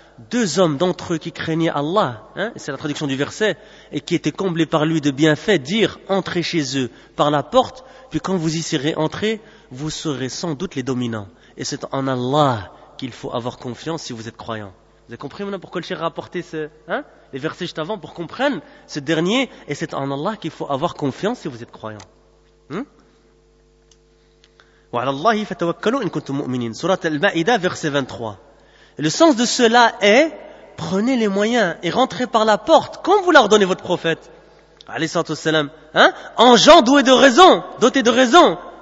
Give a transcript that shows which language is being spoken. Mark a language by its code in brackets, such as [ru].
[fr] Deux hommes d'entre eux qui craignaient Allah, hein, c'est la traduction du verset, et qui étaient comblés par lui de bienfaits, dirent, entrez chez eux par la porte, puis quand vous y serez entrés, vous serez sans doute les dominants. Et c'est en Allah qu'il faut avoir confiance si vous êtes croyant. Vous avez compris maintenant pourquoi le cheikh a rapporté les versets juste avant, pour comprendre ce dernier, et c'est en Allah qu'il faut avoir confiance si vous êtes croyant. [ar] وَعَلَى اللَّهِ فَتَوَكَّلُوا إِن كُنْتُمْ مُؤْمِنِينَ [fr] Surat Al-Ma'ida verset 23. Le sens de cela est, prenez les moyens et rentrez par la porte, comme vous l'ordonnez votre prophète, en gens doués de raison, dotés de raison.